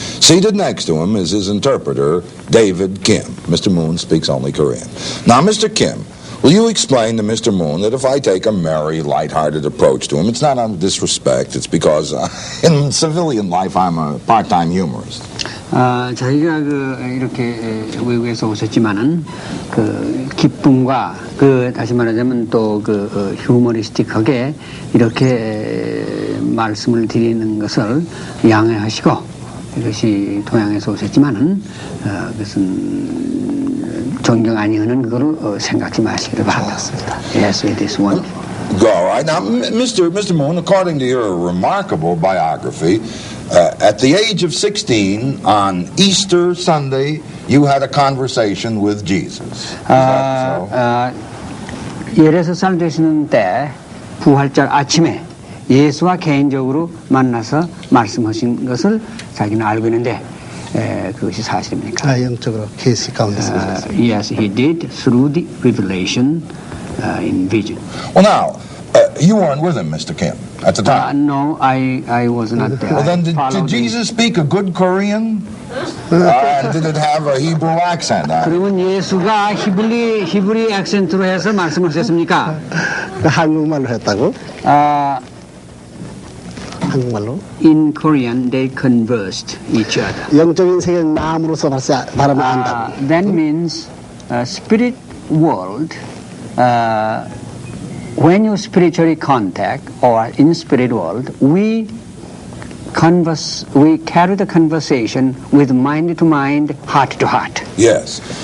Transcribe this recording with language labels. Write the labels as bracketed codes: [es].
[en] Seated next to him is his interpreter, David Kim. Mr. Moon speaks only Korean. Now, Mr. Kim, will you explain to Mr. Moon that if I take a merry, lighthearted approach to him, it's not out of disrespect, it's because in civilian life I'm a part-time humorist. [ko] 저희가 이렇게 외국에서 오셨지만은 기쁨과 다시 말하자면 또 휴머리스틱하게 이렇게 말씀을 드리는 것을 양해하시고, 이것이 동양에서 오셨지만은 그것은 존경 아니하는 그거로 생각지 마시기를 바랍니다. [en] Yes, it is one. All right. Now, Mr. Moon, according to your remarkable biography, at the age of 16, on Easter Sunday, you had a conversation with Jesus. Is that so? [ko] 16살 되시는 때 부활절 아침에 예수와 개인적으로 만나서 말씀하신 것을 자기는 알고 있는데 그것이 사실입니까? 영적으로 계시 가운데서 [en] Yes, he did through the revelation in vision. Well, now, you weren't with him, Mr. Kim, at the time. No, I was not there. Well, then, did Jesus speak a good Korean? Did it have a Hebrew accent? [ko] 그러면 예수가 히브리 액센트로 해서 말씀하셨습니까? 한국말로 했다고? 한국말로? [en] In Korean, they conversed each other. [ko] 영적인 세계는 마음으로서 바라만 안다. [en] That means spirit world. When you spiritually contact or in spirit world, we carry the conversation with mind to mind, heart to heart. Yes.